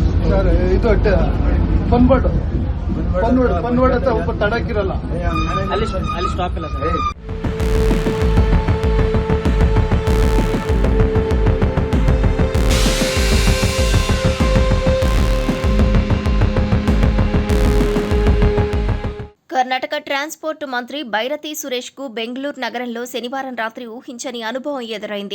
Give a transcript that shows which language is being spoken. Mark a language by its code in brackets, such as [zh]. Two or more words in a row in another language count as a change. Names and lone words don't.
[kn] ಸರ್ ಇದು ಪನ್ಬೋರ್ಡ್ ಪನ್ಬೋರ್ಡ್ ಅಂತ ಒಬ್ಬ ತಡಕಿರಲ್ಲ ಅಲ್ಲಿ ಸ್ಟಾಪ್ ಇಲ್ಲ ಸರ್. [te] కర్ణాటక ట్రాన్స్పోర్ట్ మంత్రి బైరతి సురేష్కు బెంగళూరు నగరంలో శనివారం రాత్రి ఊహించని అనుభవం ఎదురైంది.